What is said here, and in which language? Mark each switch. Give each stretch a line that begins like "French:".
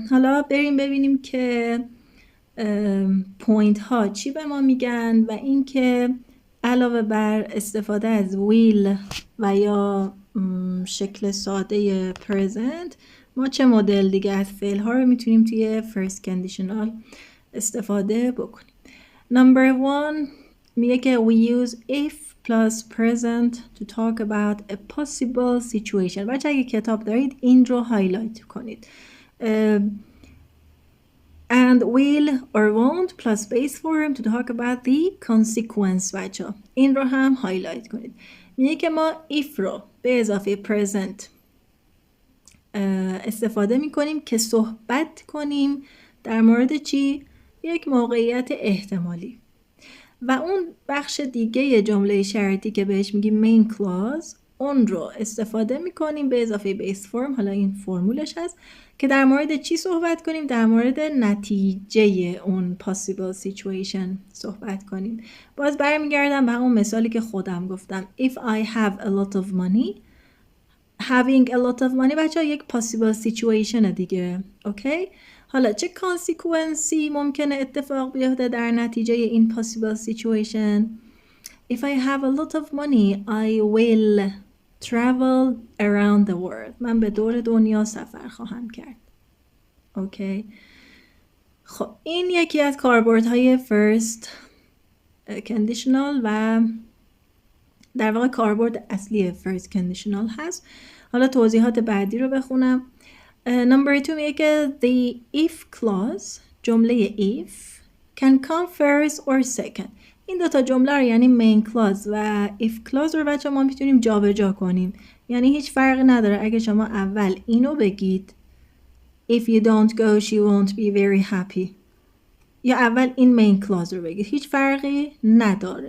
Persian: حالا بریم ببینیم که پوینت ها چی به ما میگن و این که علاوه بر استفاده از will و یا شکل ساده present، ما چه مدل دیگه از فعل ها رو میتونیم توی first conditional استفاده بکنیم.
English: Number 1
Persian: میگه که
English: we use if plus present to talk about a possible situation.
Persian: بچه اگه کتاب دارید این رو هایلایت کنید.
English: And will or won't plus base form to talk about the consequence.
Persian: بچه این رو هم هایلایت کنید. میگه که ما if رو به اضافه present استفاده میکنیم که صحبت کنیم در مورد چی؟ یک موقعیت احتمالی. و اون بخش دیگه جمله شرطی که بهش میگیم main clause اون رو استفاده میکنیم به اضافه بیس فرم. حالا این فرمولش هست که در مورد چی صحبت کنیم؟ در مورد نتیجه اون
English: possible situation
Persian: صحبت کنیم. باز برمیگردم به همون مثالی که خودم گفتم.
English: If I have a lot of money. Having a lot of money
Persian: بچه ها یک
English: possible situation
Persian: دیگه. اوکی؟ حالا چه کانسیکوئنسی ممکنه اتفاق بیفته در نتیجه این
English: possible situation؟ If I have a lot of money, I will travel around the world.
Persian: من به دور دنیا سفر خواهم کرد. اوکی. خب این یکی از کاربردهای first conditional و در واقع کاربرد اصلی first conditional هست. حالا توضیحات بعدی رو بخونم.
English: Number 2
Persian: میگه که
English: the if clause،
Persian: جمله
English: if can come first or second.
Persian: این دوتا جمله رو یعنی main clause و if clause رو بچه ما میتونیم جا به جا کنیم. یعنی هیچ فرقی نداره اگه شما اول اینو بگید
English: if you don't go she won't be very happy،
Persian: یا اول این main clause رو بگید، هیچ فرقی نداره.